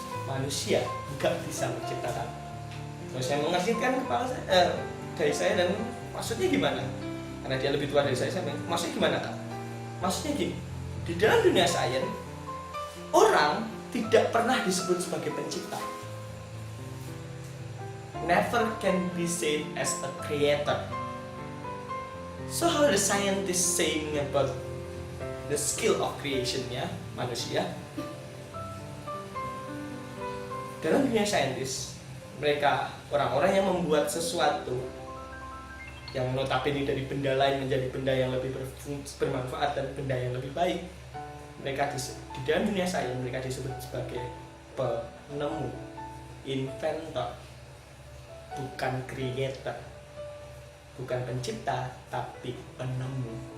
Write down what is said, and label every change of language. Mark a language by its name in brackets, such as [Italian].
[Indonesian] Manusia nggak bisa menciptakan. Terus saya mengasihkan kepala saya, dari saya, dan maksudnya gimana? Karena dia lebih tua dari saya bilang, maksudnya gimana Kak? Maksudnya gini, di dalam dunia sains, orang tidak pernah disebut sebagai pencipta. [English] Never can be said as a creator. So how the scientist saying about the skill of creation-nya manusia? [Indonesian] Dalam dunia saintis, mereka orang-orang yang membuat sesuatu yang notabene dari benda lain menjadi benda yang lebih bermanfaat dan benda yang lebih baik. Mereka di dalam dunia sains mereka disebut sebagai penemu, inventor, bukan creator, bukan pencipta, tapi penemu.